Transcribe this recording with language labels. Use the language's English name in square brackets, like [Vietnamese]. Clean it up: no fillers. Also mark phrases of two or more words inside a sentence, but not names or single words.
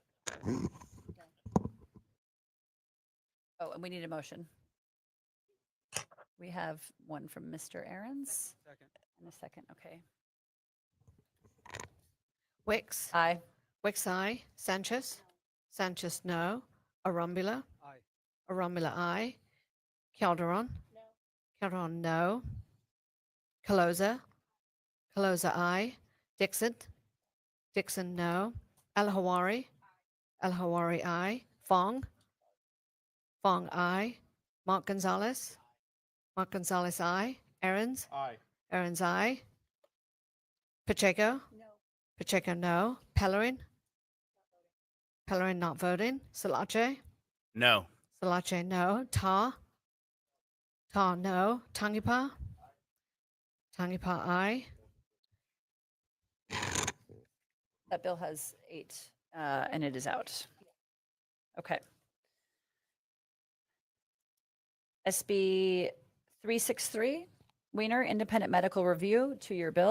[English] Oh, and we need a motion. We have one from Mr. Aaron's. Second. And a second, okay. Wicks, Aye. Wicks, aye. Sanchez, Sanchez, no. Arumbula, Aye. Arumbula, aye. Calderon, Calderon, no. Caloza, Caloza, aye. Dixon, Dixon, no. El Hawari, El Hawari, aye. Fong, Fong, aye. Mark Gonzalez, Mark Gonzalez, aye. Aaron's, Aye. Aaron's, aye. Pacheco, Pacheco, no. Pellerin, Pellerin, not voting. Salache, No. Salache, no. Tar, Tar, no. Tangipa, Tangipa, aye. That bill has 8, and it is out. Okay. SB 363, Wiener Independent Medical Review, 2-year bill.